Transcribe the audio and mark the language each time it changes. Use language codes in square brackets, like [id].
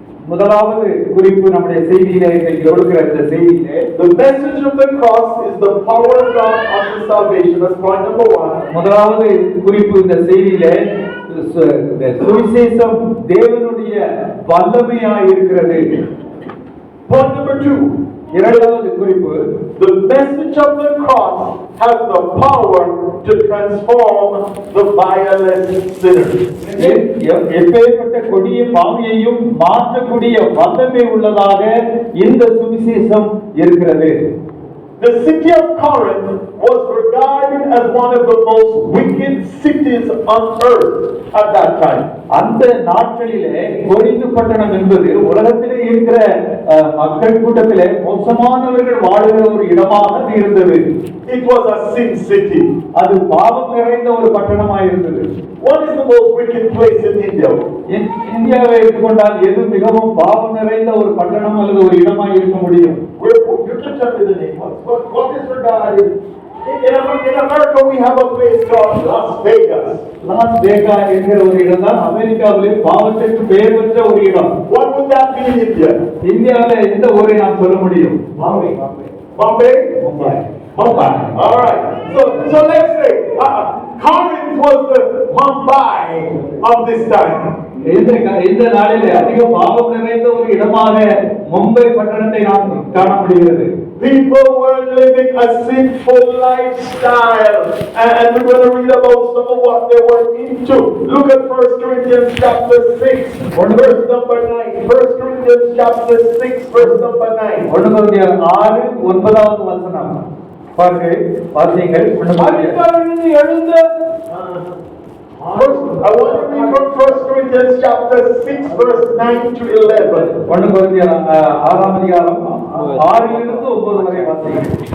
[ta] முதலாவது குறிப்பு நம்முடைய செய்தியிலே கொடுக்கிற இந்த செய்தியிலே [en] the message of the cross is the power of God unto salvation. That's point number one. [ta] முதலாவது குறிப்பு இந்த செய்தியிலே சுவிசேஷம் தேவனுடைய வல்லமையாய் இருக்கிறது. [en] Point number two. [ta] இரண்டாவது குறிப்பு, [en] the message of the cross has the power to transform the vilest sinner. [ta] எப்பேற்பட்ட கொடிய பாவியையும் மாற்றக்கூடிய வல்லமை உள்ளதாக இந்த சுவிசேஷம் இருக்கிறது. [en] The city of Corinth was regarded as one of the most wicked cities on earth at that time. [ta] அந்த நாட்களிலே கொரிந்து பட்டணம் என்பது உலகத்திலே இருக்கிற மக்கள் கூட்டத்திலே மோசமானவர்கள் வாழுகிற ஒரு இடமாக இருந்தது. [en] It was a sin city. [ta] அது பாவம் நிறைந்த ஒரு பட்டணமாக இருந்தது. [en] What is the most wicked place in India? [ta] இந்தியாவை எடுத்துக்கொண்டால் எது மிகவும் பாவம் நிறைந்த ஒரு பட்டணம் அல்லது ஒரு இடமாக இருக்க முடியும்? [en] You can tell me the name. What is regarded? In America we have a place called Las Vegas. [ta] Loss வேகா என்கிற ஒரு இடம் தான் அமெரிக்காவிலே பாவத்திற்கு பெயர் பெற்ற ஒரு இடம். [en] What would that be in India? [ta] இந்தியாவில எந்த ஊரை நாம் சொல்ல முடியும்? [en] Bombay. Mumbai. All right. So let's say Corinth was the Mumbai of this time. [ta] இந்த நாளிலே அதிக பாவம் நிறைந்த ஒரு இடமாக மும்பை பட்டணத்தை நாம் காண முடிகிறது. [en] People were living a sinful lifestyle, and we're going to read about some of what they were into. Look at 1 Corinthians chapter 6, verse number 9. 1 Corinthians chapter 6, verse number 9. [ta] 1 Corinthians 6:9 வசனம். பாருங்கள், வாசியுங்கள். எழுந்த [en] I want to read from 1 Corinthians chapter 6, verse 9 to 11. [ta] 1 Corinthians 6:6-9 வரை வாசியுங்கள்.